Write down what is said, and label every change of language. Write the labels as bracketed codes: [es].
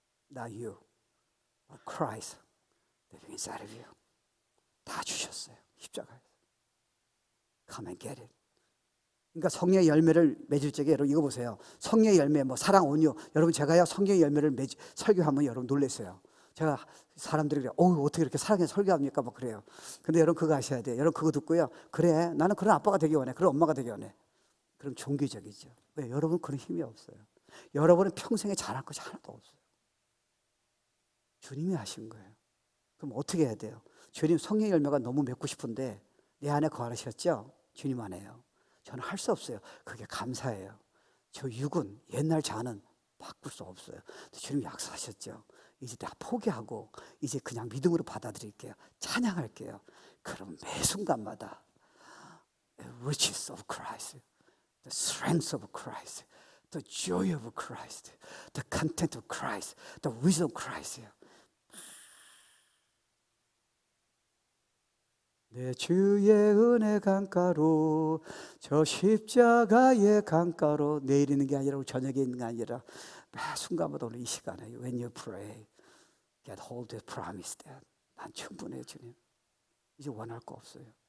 [en] Not you, but Christ living inside of you. [ko] 다 주셨어요. 십자가에서. [en] Come and get it. [ko] 그러니까 성령의 열매를 맺을 적에 여러분 이거 보세요. 성령의 열매 뭐 사랑 온유. 여러분 제가요 성령의 열매를 설교하면 여러분 놀라세요. 제가 사람들이 그래요. 어떻게 이렇게 사랑해 설교합니까? 막 그래요. 근데 여러분 그거 아셔야 돼요. 여러분 그거 듣고요. 그래 나는 그런 아빠가 되기 원해. 그런 엄마가 되기 원해. 그럼 종교적이죠. 왜? 여러분 그런 힘이 없어요. 여러분은 평생에 잘할 것이 하나도 없어요. 주님이 하신 거예요. 그럼 어떻게 해야 돼요? 주님 성령의 열매가 너무 맺고 싶은데 내 안에 거하셨죠? 주님 안에요. 저는 할 수 없어요. 그게 감사해요. 저 육은 옛날 자는 바꿀 수 없어요. 주님 약속하셨죠. 이제 다 포기하고 이제 그냥 믿음으로 받아들일게요. 찬양할게요. 그럼 매 순간마다 [en] The riches of Christ, the strength of Christ, the joy of Christ, the content of Christ, the wisdom of Christ예요. [ko] 내 주의 은혜 강가로 저 십자가의 강가로 내일 있는 게 아니라 저녁에 있는 게 아니라 매 순간마다 오늘 이 시간에 [en] When you pray, get hold of the promise that [ko] 난 충분해요 주님. 이제 원할 거 없어요.